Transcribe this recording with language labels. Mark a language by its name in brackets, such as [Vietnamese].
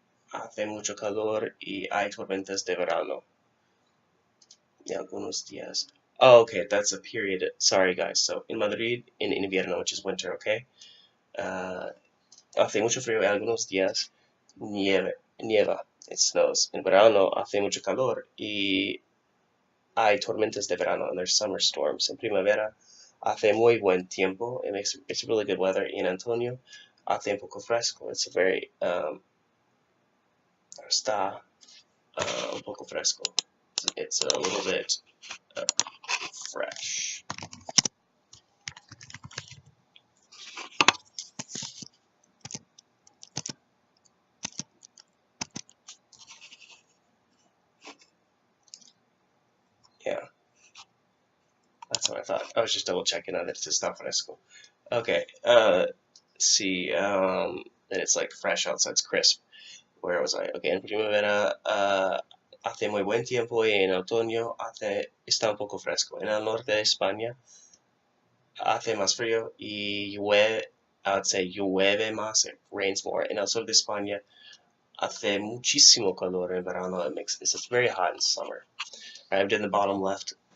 [Spanish] Hace mucho calor y hay tormentas de verano. Y algunos días. [English] Oh, okay, that's a period. Sorry, guys. So, in Madrid, in invierno, which is winter, okay? [Spanish] Hace mucho frío y algunos días nieva. [English] It snows. [Spanish] En verano, hace mucho calor y hay tormentas de verano, [English] and there's summer storms. [Spanish] En primavera, hace muy buen tiempo. [English] It's really good weather. [Spanish] In Antonio, hace un poco fresco. [English] It's a very, [Spanish] está un poco fresco. [English] It's a little bit fresh. Yeah, that's what I thought. I was just double checking on it. It's [Spanish] está fresco. [English] Okay, let's see. Then it's like fresh outside. It's crisp. Where was I? [Spanish] Okay, en primavera hace muy buen tiempo y en otoño está un poco fresco. En el norte de España hace más frío y llueve, [English] I would say [Spanish] llueve más, [English] it rains more. [Spanish] En el sur de España hace muchísimo calor en verano. [English] It's very hot in summer. Right, I'm doing the bottom left